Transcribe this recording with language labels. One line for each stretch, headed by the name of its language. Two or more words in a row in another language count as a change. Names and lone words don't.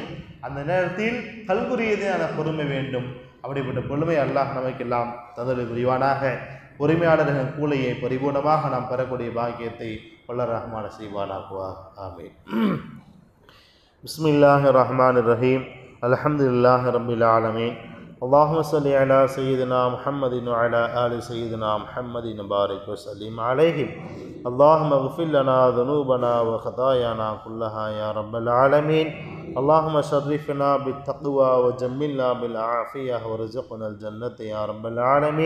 Tamil: அந்த நேரத்தில் கல்வி ரீதியான பொறுமை வேண்டும். அப்படிப்பட்ட பொறுமை அல்லாஹ் நமக்கெல்லாம் தந்தருள் புரிவானாக. பொறுமையாளர்களின் கூலியை பரிபூர்ணமாக நாம் பெறக்கூடிய பாக்கியத்தை வல்லர் ரஹ்மான செய்வானாக்குவா.
Arabic: آمين. بسم الله الرحمن الرحيم. الحمد لله رب العالمين. اللهم صل على سيدنا محمد وعلى آل سيدنا محمد وبارك وسلم عليهم. اللهم اغفر لنا ذنوبنا وخطايانا كلها يا رب العالمين. اللهم شرفنا بالتقوى وجملنا بالعافية وارزقنا الجنة يا رب العالمين.